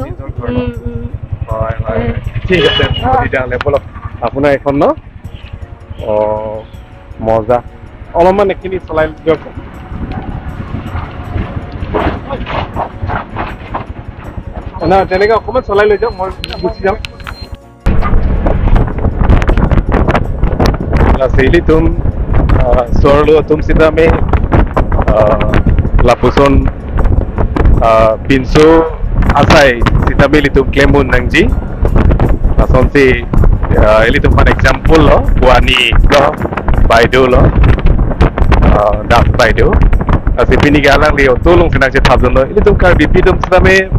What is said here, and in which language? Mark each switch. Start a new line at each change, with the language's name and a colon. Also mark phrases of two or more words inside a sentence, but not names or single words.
Assamese: হয় হয় ঠিক আছে তেতিয়াহ'লে বলক আপোনাৰ এখন ন মজা অলপমান এইখিনি চলাই দিয়ক না তেনেকে অকণমান চলাই লৈ যাওক মই গুচি যাম
Karbi: Sili tum sorlo tum sidame lapuson pinso asai sidame litum klemun nangji lason si eli tum pan example lo wani lo baido lo dak baido asi pini galang li tolong senang se thabjon lo eli tum kar bipi tum sidame